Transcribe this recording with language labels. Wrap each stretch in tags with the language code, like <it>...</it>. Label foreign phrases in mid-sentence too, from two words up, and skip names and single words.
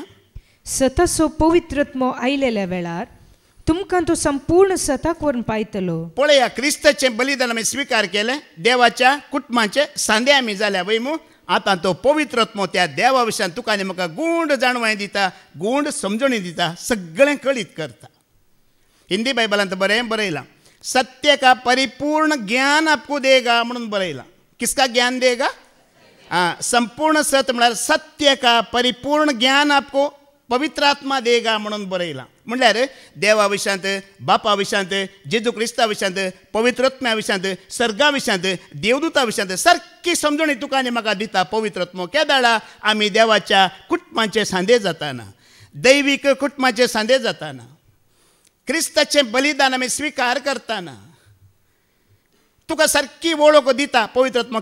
<kok>सताचो पवित्र आत्मो आयलेल्या वेळार तुमकां तो संपूर्ण सताक व्हरून पायतलो. पळया, क्रिस्ताचें बलिदान आमी स्विकार केलें, देवाच्या कुटुंबाचे सांदे आमी जाल्या. वय मू आतां तो पवित्र आत्मो त्या देवा विशयान तुका आनी म्हाका गूंड जाणवाय दिता, गूंड समजणी दिता, सगळें कळीत करता. हिंदी बायबलांत बरयलां,</kok> <hi>सत्य का परिपूर्ण ज्ञान आपको देगा</hi> <kok>म्हणून बरयलां.</kok> <hi>किसका ज्ञान देगा?</hi> <kok>संपूर्ण सत म्हळ्यार</kok> <hi>सत्य का परिपूर्ण ज्ञान आपको पवित्र आत्मा देगा</hi> <kok>म्हणून बरयलां. म्हणल्यार देवा विशयांत, बापा विशयांत, जेजू क्रिस्ता विशयांत, पवित्र आत्म्या विशयांत, सर्गा विशयांत, देवदूता विशयांत सारकी समजणी तुका आनी म्हाका दिता पवित्र आत्मो. केदाळा आमी देवाच्या कुटुंबाचे सांदे जाताना, दैवीक कुटुंबाचे सांदे जाताना, क्रिस्ताचें बलिदान आमी स्विकार करताना तुका सारकी वळख दिता पवित्र आत्मा.</kok>